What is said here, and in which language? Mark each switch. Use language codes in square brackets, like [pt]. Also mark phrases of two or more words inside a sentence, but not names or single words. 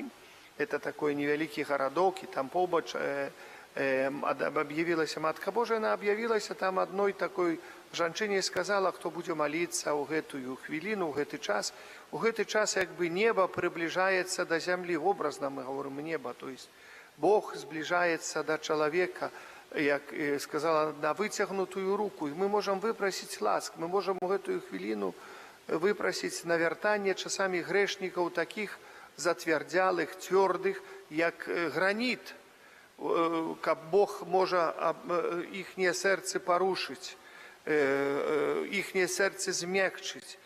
[ru] Это такой [be] невялікі гарадок, і там побач аб'явілася Матка Божа, яна аб'явілася там адной такой жанчыне, сказала, хто будзе маліцца ў гэтую хвіліну, ў гэты час. У гэты час як бы неба прыбліжаецца да зямлі, образна [ru] мы говорим [be] неба, [ru] то есть [be] Бог збліжаецца да чалавека, як сказала, на выцягнутую руку, і мы можам выпрасіць ласк, мы можам у гэтую хвіліну выпрасіць навяртанне часамі грэшнікаў такіх затвярдзялых, цвёрдых, як граніт, каб Бог можа іхнія сэрцы парушыць, іхнія сэрцы змякчыць.